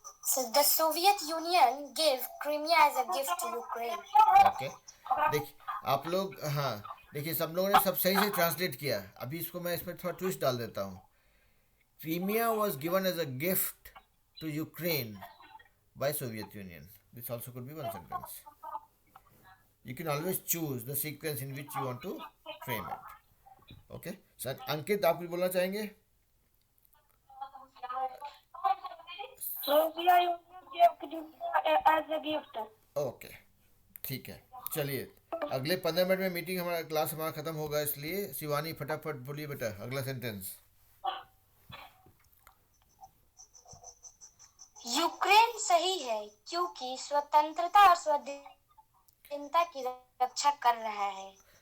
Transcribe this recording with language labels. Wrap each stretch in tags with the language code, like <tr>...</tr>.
<en>So the Soviet Union gave Crimea as a gift to Ukraine.</en> <hi>Okay, देखिए आप लोग, हाँ देखिए सब लोगों ने सब सही से ट्रांसलेट किया. अभी इसको मैं इसमें थोड़ा ट्विस्ट डाल देता हूँ.</hi> <en>Crimea was given as a gift to Ukraine by Soviet Union. This also could be one sentence. You can always choose the sequence in which you want to frame it.</en> <hi>Okay, sir अंकित आप कुछ बोलना चाहेंगे?</hi> <en>Soviet Union gave Crimea as a gift.</en> <hi>Okay, ठीक है. चलिए अगले 15 minute में meeting हमारा क्लास हमारा खत्म होगा, इसलिए शिवानी फटाफट बोलिए बेटा अगला सेंटेंस. यूक्रेन सही है क्योंकि स्वतंत्रता और स्वाधीनता की रक्षा कर रहा है।</hi>